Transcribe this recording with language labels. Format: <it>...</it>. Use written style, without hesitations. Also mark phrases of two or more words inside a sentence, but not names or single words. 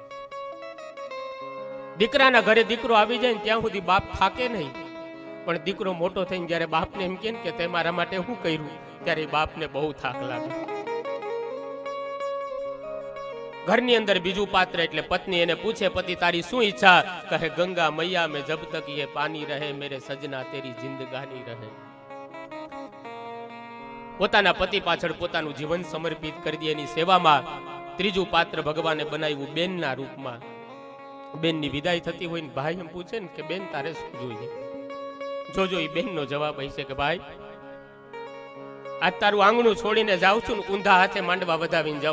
<gu>દીકરાના ઘરે દીકરો આવી જાય ને ત્યાં સુધી બાપ થાકે નહીં, પણ દીકરો મોટો થઈને જ્યારે બાપને એમ કે તે મારા માટે શું કર્યું, ત્યારે બાપને બહુ થાક લાગે. ઘરની અંદર બીજું પાત્ર એટલે પત્ની. એને પૂછે, પતિ તારી શું ઈચ્છા? કહે,</gu> <hi>गंगा मैया में जब तक ये पानी रहे मेरे सजना तेरी जिंदगानी रहे.</hi> <gu>પોતાના પતિ પાછળ પોતાનું જીવન સમર્પિત કરી દે એની સેવામાં. ત્રીજું પાત્ર ભગવાને બનાવ્યું બેનના રૂપમાં. બેનની વિદાય થતી હોય ને ભાઈ એમ પૂછે ને કે બેન તારે શું જોઈએ, જોજો એ બેનનો જવાબ હશે કે ભાઈ આજ તારું આંગણું છોડીને જાઉં છું ને ઊંધા હાથે માંડવા વધાવીને જાઉં.</gu>